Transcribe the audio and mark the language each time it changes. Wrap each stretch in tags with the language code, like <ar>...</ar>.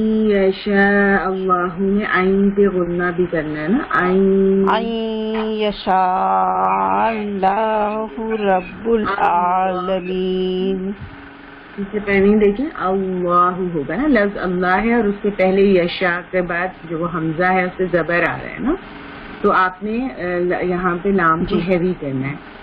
<ar>یشاء اللہ</ar> <ur>نے عین پہ غنہ بھی کرنا ہے نا.</ur> <ar>أن يشاء الله رب العالمين.</ar> <ur>اس سے پہلے دیکھیں اللہ ہوگا نا، لفظ اللہ ہے اور اس سے پہلے یشاء کے بعد جو حمزہ ہے اس سے زبر آ رہا ہے نا، تو آپ نے یہاں پہ لام کو ہیوی کرنا ہے.</ur>